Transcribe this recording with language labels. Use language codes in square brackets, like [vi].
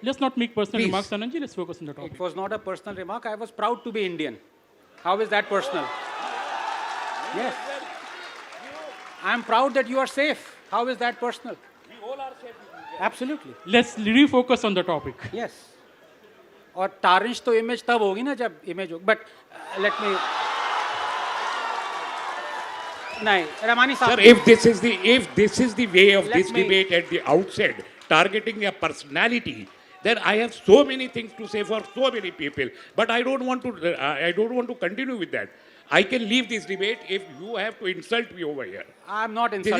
[en] Let's not make personal remarks, Anandji. Let's focus on the topic. It was not a personal remark. I was proud to be Indian. How is that personal? Yes. I am proud that you are safe. How is that personal? We all are safe. Absolutely. Let's refocus on the topic. Yes. [hi] और tarnish तो image तब होगी ना जब image होगी. [en] But let me. [hi] नहीं, Rehmani साहब. [en] Sir, if this is the way of this debate at the outset, targeting a personality, then I have so many things to say for so many people. But I don't want to continue with that. I can leave this debate if you have to insult me over here. I'm not insulting